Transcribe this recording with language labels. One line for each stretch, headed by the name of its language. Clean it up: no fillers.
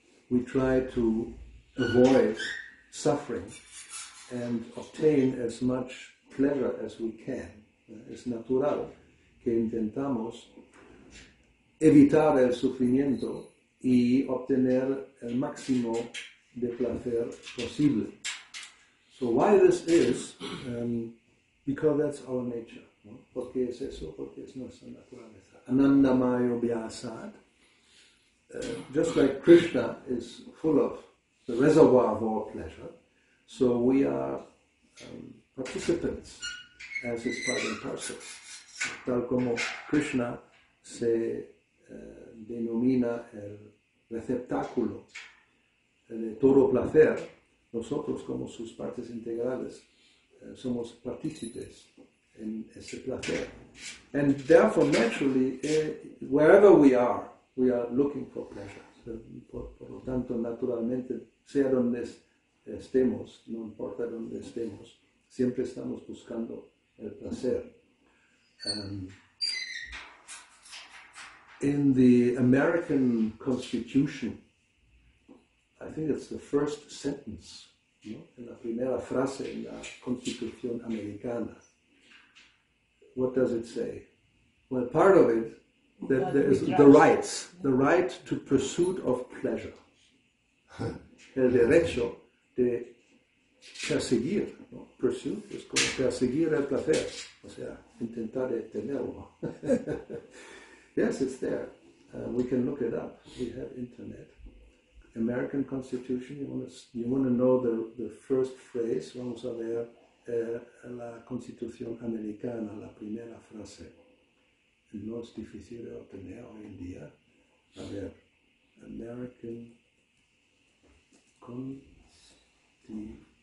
English: We try to avoid suffering and obtain as much pleasure as we can.
Spanish: Es natural que intentamos evitar el sufrimiento y obtener el máximo de placer posible.
English: So why this is, because that's our nature.
Spanish: ¿No? ¿Por qué es eso? Porque es nuestra naturaleza.
Sanskrit: Anandamayo Vyasad.
English: Just like Krishna is full of the reservoir of all pleasure, so we are participants as his part and parcel.
Spanish: Tal como Krishna se denomina el receptáculo de todo placer, nosotros como sus partes integrales somos partícipes en ese placer.
English: And therefore, naturally, wherever we are looking for pleasure.
Spanish: Por lo tanto, naturalmente, sea donde estemos, no importa donde estemos, siempre estamos buscando el placer.
English: In the American Constitution, I think it's the first sentence, ¿no?
Spanish: En la primera frase en la Constitución americana.
English: What does it say? Well, part of it, that there is the right to pursuit of pleasure.
Spanish: El derecho de perseguir, ¿no? Pursuit es como perseguir el placer, o sea, intentar tenerlo.
English: Yes, it's there. We can look it up. We have internet. American Constitution, you want to know the first phrase,
Spanish: vamos a ver la Constitución Americana, la primera frase. No es difícil de obtener hoy en día. A ver, American Constitution.